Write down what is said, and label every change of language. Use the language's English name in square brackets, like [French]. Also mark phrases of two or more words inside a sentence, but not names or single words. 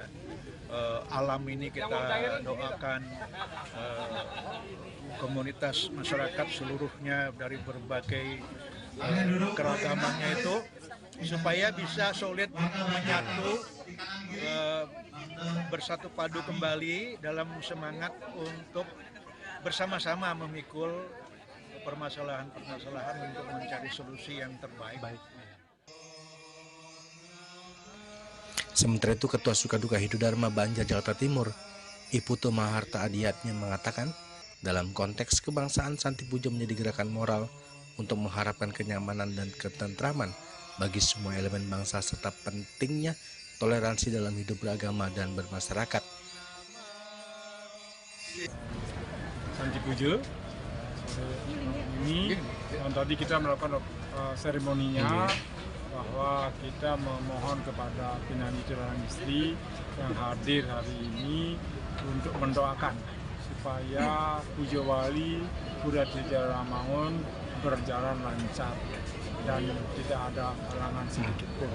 [Indonesian] Alam ini kita doakan, komunitas masyarakat seluruhnya dari berbagai keragamannya itu supaya bisa solid menyatu, bersatu padu kembali dalam semangat untuk bersama-sama memikul permasalahan-permasalahan untuk mencari solusi yang terbaik. Sementara itu, Ketua Sukaduka Hidudharma Banjar Jakarta Timur, Iputo Maharta Adiatnya mengatakan, dalam konteks kebangsaan, santi puja menjadi gerakan moral untuk mengharapkan kenyamanan dan ketentraman bagi semua elemen bangsa serta pentingnya toleransi dalam hidup beragama dan bermasyarakat. Santi puja ini yang tadi kita melakukan seremoninya, bahwa kita memohon kepada pinandita dan istri yang hadir hari ini untuk mendoakan supaya Puja Wali Pura Trijaya Ramangun berjalan lancar dan tidak ada halangan sedikit pun.